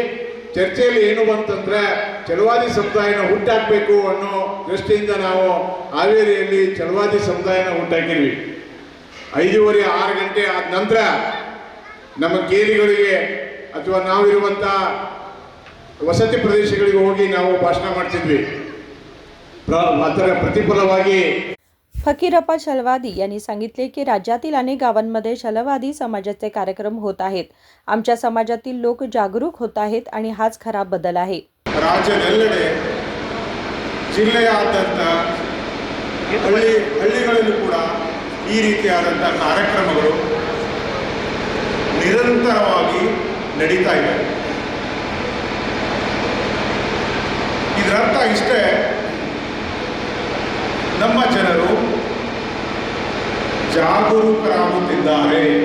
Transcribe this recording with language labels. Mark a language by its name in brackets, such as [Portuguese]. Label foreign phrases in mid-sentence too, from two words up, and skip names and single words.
[Kannada] ಚರ್ಚೆಯಲ್ಲಿ ಏನು ಬಂತಂದ್ರೆ ಛಲವಾದಿ ಸಮುದಾಯನ ಹುಟ್ಟಾಕಬೇಕು ಅನ್ನೋ ದೃಷ್ಟಿಯಿಂದ ನಾವು ಹಾವೇರಿಯಲ್ಲಿ ಛಲವಾದಿ ಸಮುದಾಯನ ಹುಟ್ಟಾಕಿದ್ವಿ. 5:30 6 ಗಂಟೆ ಆದ ನಂತರ ನಮ್ಮ ಕೇರಿಗಳಿಗೆ ಅಥವಾ ನಾವಿರುವಂಥ ವಸತಿ ಪ್ರದೇಶಗಳಿಗೆ ಹೋಗಿ ನಾವು ಭಾಷಣ ಮಾಡ್ತಿದ್ವಿ. ಅದರ ಪ್ರತಿಫಲವಾಗಿ [Marathi] फकीरप्पा छलवादी यांनी सांगितले की राज्यातील अनेक गावांमध्ये छलवादी समाजाचे कार्यक्रम होत आहेत. आमच्या समाजातील लोक जागरूक होत आहेत आणि हाच खरा बदल आहे. [Kannada] ರಾಜ್ಯದೆಲ್ಲೆಡೆ ಜಿಲ್ಲೆಯಾದ್ಯಂತ ಹಳ್ಳಿಗಳಲ್ಲೂ ಕೂಡ ಈ ರೀತಿಯಾದಂಥ ಕಾರ್ಯಕ್ರಮಗಳು ನಿರಂತರವಾಗಿ ನಡೀತಾ ಇದೆ. ಇದರರ್ಥ ಇಷ್ಟೇ, ನಮ್ಮ ಜನರು ಜಾಗರೂಕರಾಗುತ್ತಿದ್ದಾರೆ.